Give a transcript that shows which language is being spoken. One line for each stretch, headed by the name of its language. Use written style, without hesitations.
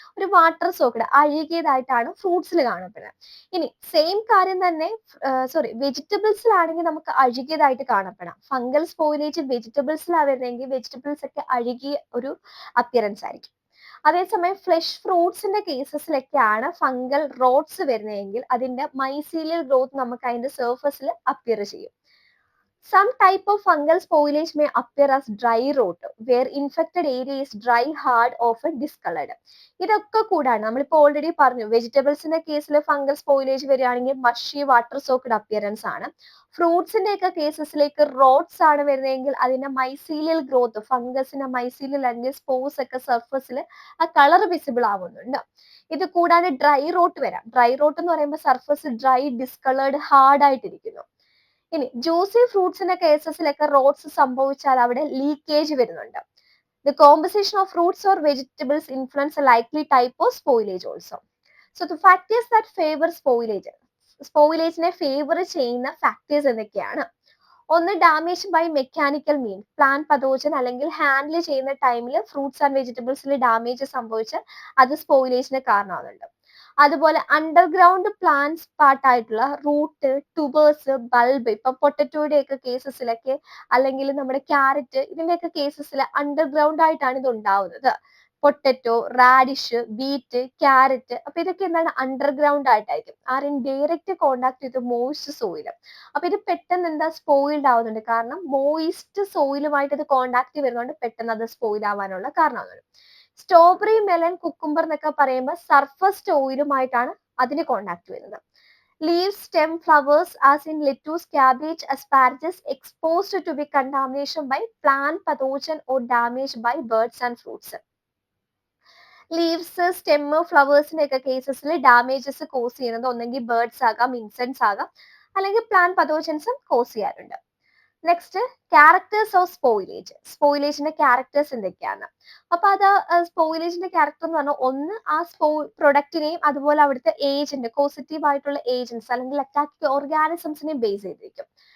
Malayalam: ഒരു water soaked അഴുകിയതായിട്ടാണ് ഫ്രൂട്ട്സിൽ കാണപ്പെടുന്നത്. ഇനി സെയിം കാര്യം തന്നെ വെജിറ്റബിൾസിലാണെങ്കിൽ നമുക്ക് അഴുകിയതായിട്ട് കാണപ്പെടാം. ഫംഗൽ സ്പോയിലേജ് വെജിറ്റബിൾസിലാണ് വരുന്നതെങ്കിൽ വെജിറ്റബിൾസ് ഒക്കെ അഴുകിയ ഒരു അപ്പിയറൻസ് ആയിരിക്കും. അതേസമയം ഫ്ലഷ് ഫ്രൂട്ട്സിന്റെ കേസസിലൊക്കെയാണ് ഫംഗൽ റോട്ട്സ് വരുന്നതെങ്കിൽ അതിന്റെ മൈസീലിയൽ ഗ്രോത്ത് നമുക്ക് അതിന്റെ സർഫസിൽ അപ്പിയർ ചെയ്യും.
English: Some type of fungal spoilage may appear as dry rot, where infected area is dry, hard, often discolored.
Malayalam: ഇതൊക്കെ കൂടാണ് നമ്മളിപ്പോൾ ഓൾറെഡി പറഞ്ഞു വെജിറ്റബിൾസിന്റെ കേസിൽ ഫംഗൽ സ്പോയിലേജ് വരികയാണെങ്കിൽ മഷി വാട്ടർ സോക്ഡ് അപ്പിയറൻസ് ആണ്. ഫ്രൂട്ട്സിന്റെ ഒക്കെ കേസസിലേക്ക് റോട്ട്സ് ആണ് വരുന്നതെങ്കിൽ അതിന്റെ മൈസീലിയൽ ഗ്രോത്ത്, ഫംഗസിന്റെ മൈസീലിയൽ അല്ലെങ്കിൽ സ്പോർസ് ഒക്കെ സർഫസിൽ ആ കളർ വിസിബിൾ ആവുന്നുണ്ട്. ഇത് കൂടാതെ ഡ്രൈ റോട്ട് വരാം. ഡ്രൈ റോട്ട് എന്ന് പറയുമ്പോൾ സർഫസ് ഡ്രൈ, ഡിസ്കളേർഡ്, ഹാർഡ് ആയിട്ടിരിക്കുന്നു. ഇനി ജ്യൂസി ഫ്രൂട്ട്സിന്റെ കേസസിലൊക്കെ റോട്ട്സ് സംഭവിച്ചാൽ അവിടെ ലീക്കേജ് വരുന്നുണ്ട്.
English: The composition of fruits or vegetables influence a likely type of spoilage also. So the factors that favor spoilage.
Malayalam: സ്പോയിലേജിനെ favour ചെയ്യുന്ന ഫാക്ടേഴ്സ് എന്തൊക്കെയാണ്? ഒന്ന്, damage by mechanical mean, plant പതോജൻ അല്ലെങ്കിൽ handle ചെയ്യുന്ന ടൈമിൽ ഫ്രൂട്ട്സ് ആൻഡ് വെജിറ്റബിൾസിൽ ഡാമേജ് സംഭവിച്ച് അത് സ്പോയിലേജിന് കാരണമാകുന്നുണ്ട്. അതുപോലെ underground plants പാർട്ടായിട്ടുള്ള root, tubers, bulb, ഇപ്പൊ പൊട്ടറ്റോയുടെ ഒക്കെ കേസസിലൊക്കെ അല്ലെങ്കിൽ നമ്മുടെ ക്യാരറ്റ് ഇതിന്റെയൊക്കെ കേസസിൽ അണ്ടർഗ്രൗണ്ട് ആയിട്ടാണ് ഇത് ഉണ്ടാവുന്നത്. പൊട്ടറ്റോ, റാഡിഷ്, ബീറ്റ്, ക്യാരറ്റ്, അപ്പൊ ഇതൊക്കെ എന്താണ് അണ്ടർഗ്രൗണ്ട് ആയിട്ടായിരിക്കും.
English: Are in direct contact with moist soil.
Malayalam: അപ്പൊ ഇത് പെട്ടെന്ന് എന്താ സ്പോയിൽഡ് ആവുന്നുണ്ട്, കാരണം മോയിസ്റ്റ് സോയിലുമായിട്ട് ഇത് കോണ്ടാക്ട് വരുന്നതുകൊണ്ട് പെട്ടെന്ന് അത് സ്പോയിൽ ആവാനുള്ള കാരണമാണ്. സ്ട്രോബെറി, മെലൺ, കുക്കുംബർ എന്നൊക്കെ പറയുമ്പോൾ സർഫസ് ഓയിലുമായിട്ടാണ് അതിന് കോണ്ടാക്ട് വരുന്നത്.
English: Leaves, stem, flowers as in lettuce, cabbage, asparagus exposed to be contamination by plant pathogen or damaged by birds and fruits.
Malayalam: Leaves, stem, ഫ്ലവേഴ്സിന്റെ ഒക്കെ കേസസിൽ ഡാമേജസ് കോസ് ചെയ്യുന്നത് ഒന്നെങ്കിൽ birds ആകാം, insects ആകാം, അല്ലെങ്കിൽ പ്ലാന്റ് പതോജൻസും കോസ് ചെയ്യാറുണ്ട്.
English: Next, characters of spoilage.
Malayalam: സ്പോയിലേജിന്റെ characters എന്തൊക്കെയാണ്? അപ്പൊ അത് സ്പോയിലേജിന്റെ ക്യാരക്ടർ എന്ന് പറഞ്ഞാൽ ഒന്ന് ആ പ്രൊഡക്റ്റിനെയും അതുപോലെ അവിടുത്തെ ഏജന്റ്, പോസിറ്റീവ് ആയിട്ടുള്ള ഏജൻസ് അല്ലെങ്കിൽ അറ്റാക്കിക് ഓർഗാനിസംസിനെയും ബേസ് ചെയ്തിരിക്കും.